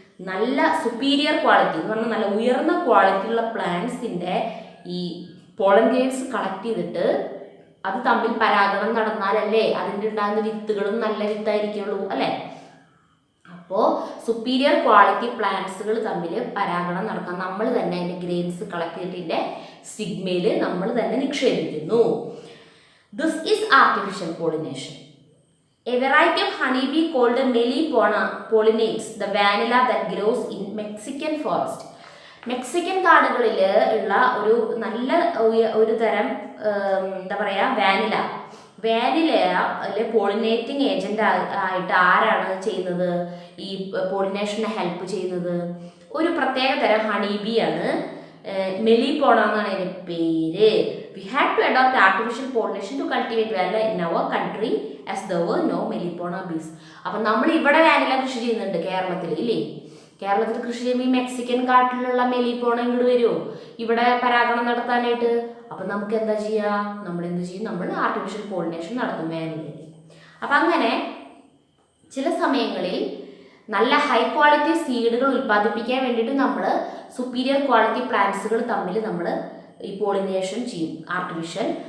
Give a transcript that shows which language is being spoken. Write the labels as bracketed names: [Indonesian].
[Malayalam] നല്ല superior quality എന്ന് പറഞ്ഞാൽ നല്ല ഉയർന്ന ക്വാളിറ്റിയുള്ള പ്ലാന്റ്സിൻ്റെ ഈ പോളൻ ഗ്രെയിൻസ് കളക്ട് ചെയ്തിട്ട് അത് തമ്മിൽ പരാഗണം നടന്നാലല്ലേ അതിൻ്റെ ഉണ്ടാകുന്ന വിത്തുകളും നല്ല വിത്തായിരിക്കുള്ളൂ അല്ലേ. അപ്പോൾ സുപ്പീരിയർ ക്വാളിറ്റി പ്ലാന്റ്സുകൾ തമ്മിൽ പരാഗണം നടക്കാൻ നമ്മൾ തന്നെ അതിൻ്റെ ഗ്രെയിൻസ് കളക്ട് ചെയ്തിട്ട് സ്റ്റിഗ്മയിൽ നമ്മൾ തന്നെ നിക്ഷേപിക്കുന്നു. [English] This is artificial pollination. A variety of honeybee called melipona pollinates the vanilla that grows in Mexican forest. [Malayalam] Mexican കാടുകളിൽ ഉള്ള നല്ല ഒരു തരം എന്താ പറയുക, വാനിലയിലെ പോളിനേറ്റിംഗ് ഏജന്റ് ആയിട്ട് ആരാണ് ചെയ്യുന്നത്? ഈ പോളിനേഷനെ ഹെൽപ്പ് ചെയ്യുന്നത് ഒരു പ്രത്യേക തരം ഹണിബിയാണ്. മെലിപോണ എന്നാണ് അതിൻ്റെ പേര്. [English] We had to adopt artificial pollination to cultivate vanilla in our country as there were no melipona bees. [Malayalam] അപ്പം നമ്മൾ ഇവിടെ വാനില കൃഷി ചെയ്യുന്നുണ്ട് കേരളത്തിൽ ഇല്ലേ. കേരളത്തിൽ കൃഷി ചെയ്യുമ്പോൾ ഈ മെക്സിക്കൻ കാട്ടിലുള്ള മെലിപോണ ഇങ്ങോട്ട് വരുമോ ഇവിടെ പരാഗണം നടത്താനായിട്ട്? അപ്പം നമുക്ക് എന്താ ചെയ്യുക? നമ്മൾ ആർട്ടിഫിഷ്യൽ പോളിനേഷൻ നടത്തും വാനിലയിൽ. അപ്പം അങ്ങനെ ചില സമയങ്ങളിൽ നല്ല ഹൈ ക്വാളിറ്റി സീഡുകൾ ഉൽപ്പാദിപ്പിക്കാൻ വേണ്ടിയിട്ട് നമ്മൾ സുപ്പീരിയർ ക്വാളിറ്റി പ്ലാന്റ്സുകൾ തമ്മിൽ നമ്മൾ ഈ പോളിനേഷൻ ചെയ്യും, ആർട്ടിഫിഷ്യൽ.